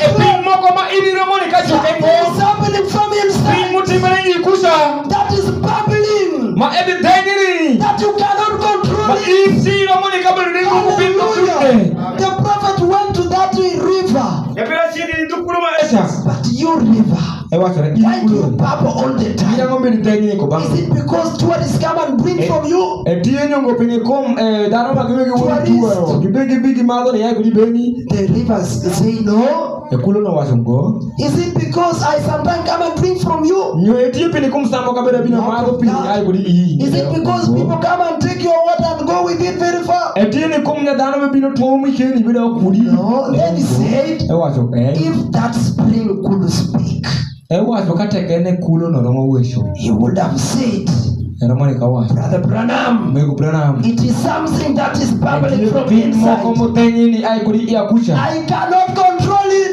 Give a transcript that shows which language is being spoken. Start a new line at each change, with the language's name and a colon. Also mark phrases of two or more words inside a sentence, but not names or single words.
English: Something is happening from inside that is bubbling, that you cannot control. The prophet went to that river, but your river, why do you bubble all the time?
Alur: mutenyi ko bang.
English: Is it because tourists come and bring from you?
Alur: Etienyo ngo pinye kom dano magwegi wuo. Gibegi bigi madho ne yako dibeni.
English: The rivers say no.
Alur: Ekulo no wacho ngo.
English: Is it because I sometimes come and drink from you?
Alur: Nyo etie pinye kom sambo kabeda bina madho pinye yako di.
English: Is it because people come and take your water and go with it very far?
Alur: Etiene kom ne dano me bino tomi keni bida kudi.
English: No, then he said, if that spring could speak, he would have said, Brother Branham, it is something that is bubbling from inside. I cannot control it.